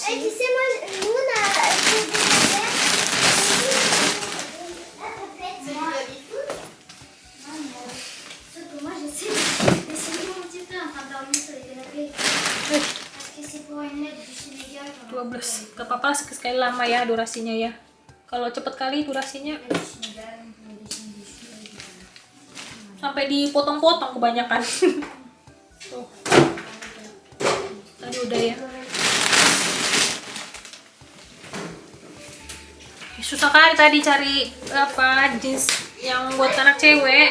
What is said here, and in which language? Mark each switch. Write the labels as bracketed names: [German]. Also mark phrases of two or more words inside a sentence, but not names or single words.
[French] Et tu sais, moi, nous, on a fait des affaires. Sauf que moi, j'essaie de dessiner mon petit peu en train de dormir sur les canapés. Parce que c'est pour une lettre du Sénégal. 12. [Indonesian] Gak apa-apa sekali lama ya durasinya ya. Kalau cepet kali durasinya sampai dipotong-potong kebanyakan. Tuh. Tadi udah ya. Susah kali tadi cari apa jeans yang buat anak cewek.